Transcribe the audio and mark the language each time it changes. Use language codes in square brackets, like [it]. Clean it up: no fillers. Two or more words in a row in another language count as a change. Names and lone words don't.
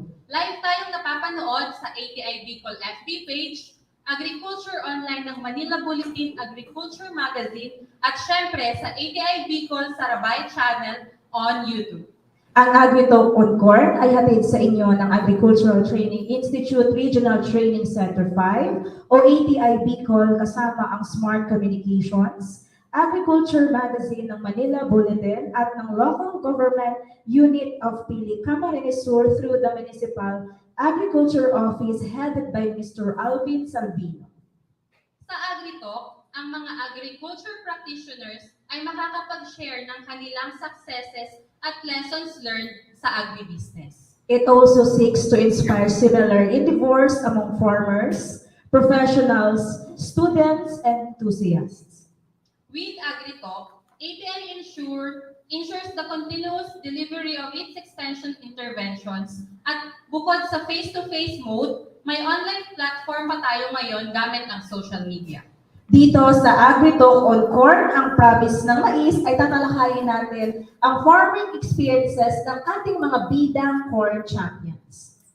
[tl] Live tayong napapanood sa ATI Bicol FB page, Agriculture Online ng Manila Bulletin Agriculture Magazine, at syempre sa ATI Bicol Sarabay Channel [en] on YouTube. [tl] Ang Agritalk on Corn ay hatid sa inyo ng Agricultural Training Institute Regional Training Center 5 o ATI Bicol kasama ang Smart Communications, Agriculture Magazine ng Manila Bulletin at ng Local Government Unit of Pili Camarines Sur [en] through the Municipal Agriculture Office headed by Mr. [tl] Alvin Salvino. Sa AgriTalk, ang mga [en] agriculture practitioners [tl] ay makakapag-share ng kanilang successes at [en] lessons learned [tl] sa agribusiness. [en] It also seeks to inspire similar endeavors among farmers, professionals, students, and enthusiasts. With AgriTalk, ATI ensures the continuous delivery of its extension interventions [tl] at bukod sa [en] face-to-face mode, [tl] may [en] online platform [tl] pa tayo ngayon gamit ang [en] social media. [tl] Dito sa Agritalk on Corn, ang promise ng mais ay tatalakayin natin ang [en] farming experiences [tl] ng ating mga bidang [en] corn champions.